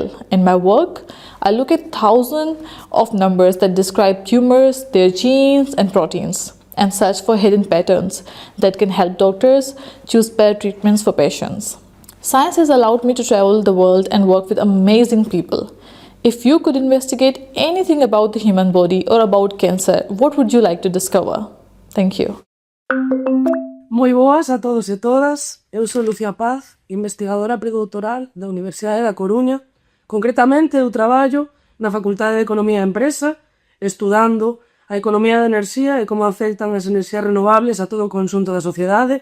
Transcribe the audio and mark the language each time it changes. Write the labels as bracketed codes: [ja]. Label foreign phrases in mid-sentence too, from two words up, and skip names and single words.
[en] In my work, I look at thousands of numbers that describe tumors, their genes, and proteins, and search for hidden patterns that can help doctors choose better treatments for patients. Science has allowed me to travel the world and work with amazing people. If you could investigate anything about the human body or about cancer, what would you like to discover? Thank you. [gl] Moi boas a todos e todas. Eu sou Lucía Paz, investigadora predoutoral da Universidade da Coruña. Concretamente, eu traballo na Facultade de Economía e Empresa, estudando a economía da enerxía e como afectan as enerxías renovables a todo o conxunto da sociedade.